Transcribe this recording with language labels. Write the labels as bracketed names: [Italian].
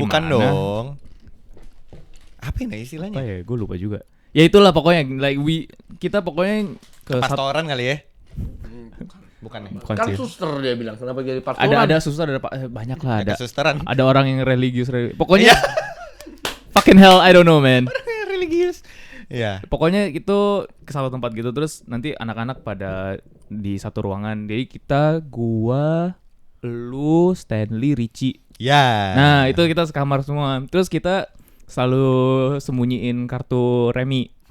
[Indonesian] Bukan mana? dong. Apa ini Apa istilahnya? ya? Gue lupa juga. Ya itulah pokoknya like kita pokoknya ke Pastoran kali ya? Bukan ya? bukan Kan sih. suster dia bilang, kenapa jadi pastoran? Ada suster, banyak lah ada. Kesusteran. Ada orang yang religius. Pokoknya [English] fucking hell, I don't know man. [Indonesian] Religius. Iya. Pokoknya itu ke satu tempat gitu, terus nanti anak-anak pada di satu ruangan. Jadi kita, gua, lu, Stanley, Richie. Ya. Nah, itu kita sekamar semua. Terus kita selalu sembunyiin kartu remi